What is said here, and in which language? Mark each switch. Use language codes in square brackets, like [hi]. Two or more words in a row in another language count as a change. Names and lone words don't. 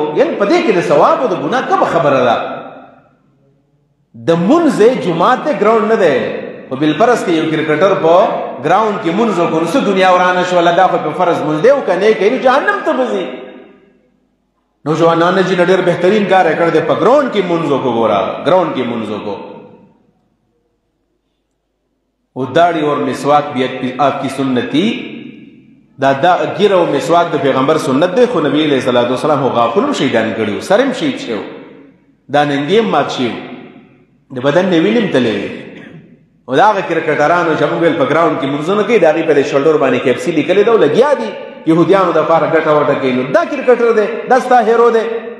[ps] یعنې په دې کې د ثواب او د ګناه کومه خبره ده؟ د مونځ جومات دی، ګراونډ نه دی. په بالفرض کې یو کرکټر په ګراونډ کې مونځ وکړو، څه دنیا ورانه شوله، دا خو په فرض مونځ دی او که نه یې کوي نو جهنم ته به ځي. [ur] نوجوانان نے جی نے [ps] ډېر بهترین کار یې کړی دی په ګراؤنډ کې مونځ وکړو ګوره ګراؤنډ کې مونځ وکړو [ur] وہ داڑھی اور مسواک بھی آپ کی سنتی [ps] دا ګیره او مسواک د پیغمبر سنت دی خو نبی [ar] علیه الصلاۃ والسلام [ps] هو غاښونه شهیدان کړي سر هم شهید شوی دا ننګې هم مات شوي د بدن نه وینې هم تللی او د هغه کرکټرانو چې موږ ویل په ګراؤنډ کې مونځونه کوي د هغې په دې شولډر باندې کیپسي لیکلې ده او لګیا دي یهودیانو دپاره ګټه وټه کوي نو دا کرکټر دی دا ستا هیرو دی